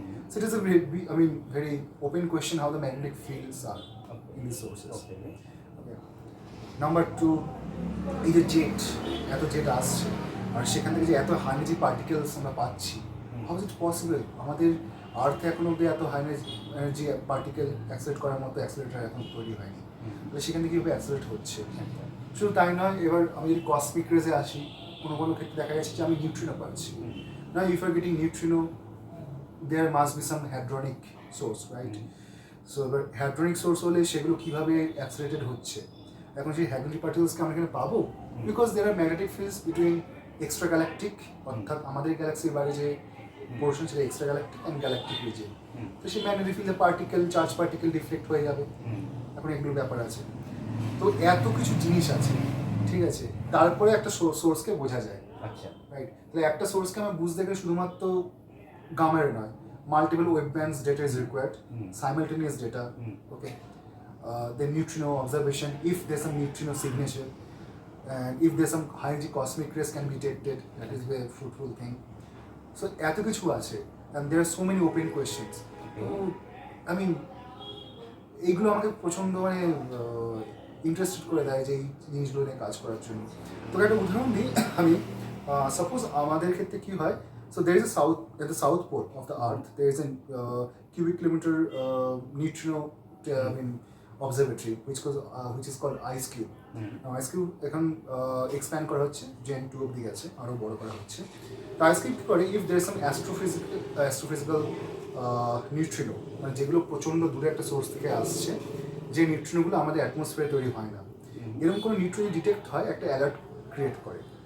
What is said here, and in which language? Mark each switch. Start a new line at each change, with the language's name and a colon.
English: So it is a very open question how the magnetic fields are in these sources. Okay.
Bangla: Number 2, এই যে jet, এত jet আসছে আর সেখান থেকে যে এত হাই এনার্জি পার্টিকেলস আমরা পাচ্ছি,
English: How is it possible?
Bangla: আমাদের আর্থে এখন অব্দি এত হাই এনার্জি পার্টিকেল অ্যাক্সেলেরেট করার মতো অ্যাক্সেলেরেটর এখন তৈরি হয়নি, তাহলে সেখান থেকে কীভাবে অ্যাক্সেলেরেট হচ্ছে? শুধু তাই নয়, এবার আমি যদি কসমিক রেজে আসি, কোনো ক্ষেত্রে দেখা যাচ্ছে যে আমি নিউট্রিনো পাচ্ছি না।
English: If are getting neutrino, there must be some hadronic source, right?
Bangla: So এবার hadronic source হলে সেগুলো কীভাবে অ্যাক্সেলারেটেড হচ্ছে? এখন সেই hadronic particlesকে আমরা এখানে পাবো,
English: because there are magnetic fields between extra galactic,
Bangla: অর্থাৎ আমাদের গ্যালাক্সির বাইরে যে পোর্শন সেটা extra galactic and galactic region, তো সেই ম্যাগনেটিক ফিল্ডে পার্টিকেল, চার্জ পার্টিকেল ডিফ্লেক্ট হয়ে যাবে। এখন এগুলোর ব্যাপার আছে, তো এত কিছু জিনিস আছে, ঠিক আছে, তারপরে একটা সোর্সকে বোঝা যায়। আচ্ছা, রাইট। তাহলে একটা সোর্সকে আমরা বুঝতে গেলে শুধুমাত্র gamma ray নয়,
English: multiple wave bands data is required, simultaneous data, okay, the neutrino observation, if there's some neutrino signature, and if there's some high energy cosmic rays can be detected, that is very fruitful thing. So
Bangla: এত কিছু আছে,
English: and there are so many open questions. So I mean
Bangla: এইগুলো আমাকে প্রচণ্ড মানে interested করে দেয় যে এই জিনিসগুলো নিয়ে কাজ করার জন্য। তো একটা উদাহরণ দিই আমি, সাপোজ আমাদের ক্ষেত্রে কী হয়,
English: so there is at the south pole of the earth, there is a cubic kilometer neutrino observatory which is called ice cube.
Bangla: Now ice cube এখন expand করা হচ্ছে, Gen 2 অবধি গেছে, আরও বড় করা হচ্ছে। তো ice cube কী করে,
English: if there is some astrophysical neutrino,
Bangla: মানে যেগুলো প্রচণ্ড দূরে একটা সোর্স থেকে আসছে, যে নিউট্রিনোগুলো আমাদের অ্যাটমসফিয়ারে তৈরি হয় না, এরকম কোনো নিউট্রিনো ডিটেক্ট হয়, একটা অ্যালার্ট ক্রিয়েট করে।